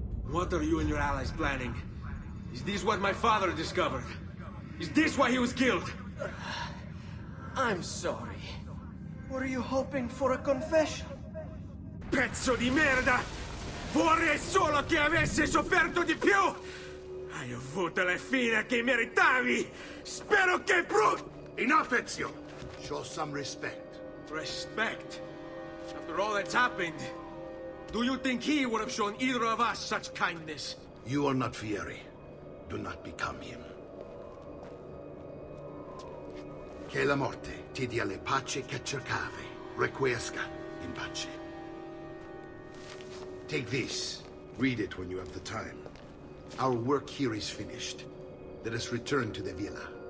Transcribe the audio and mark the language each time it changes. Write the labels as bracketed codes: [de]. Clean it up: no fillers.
[en] What are you and your allies planning? Is this what my father discovered? Is this why he was killed? I'm sorry. Were you hoping for a confession? [it] Pezzo di merda! Vorrei solo che avessi sofferto di più! Hai avuto la fine che meritavi! Spero che [en] Enough, Ezio! Show some respect. Respect? After all that's happened, do you think he would have shown either of us such kindness? You are not Fieri. Do not become him. [it] Che la morte ti dia le pace che cercavi. [la] Requiescat in pace. [en] Take this. Read it when you have the time. Our work here is finished. Let us return to the villa.